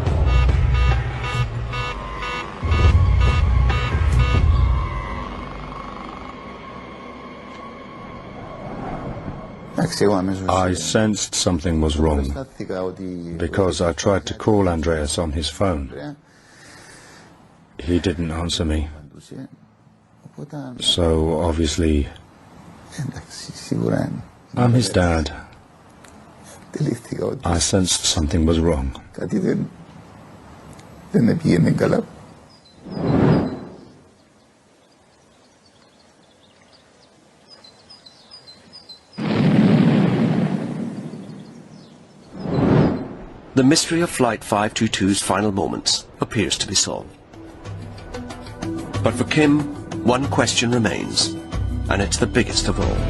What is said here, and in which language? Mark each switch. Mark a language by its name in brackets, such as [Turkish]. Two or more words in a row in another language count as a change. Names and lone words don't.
[English] I sensed something was wrong, because I tried to call Andreas on his phone. He didn't answer me. So, obviously, I'm his dad. I sensed something was wrong. [Greek] Κάτι δεν πήγαινε καλά. [English] The mystery of Flight 522's final moments appears to be solved. But for Kim, one question remains, and it's the biggest of all.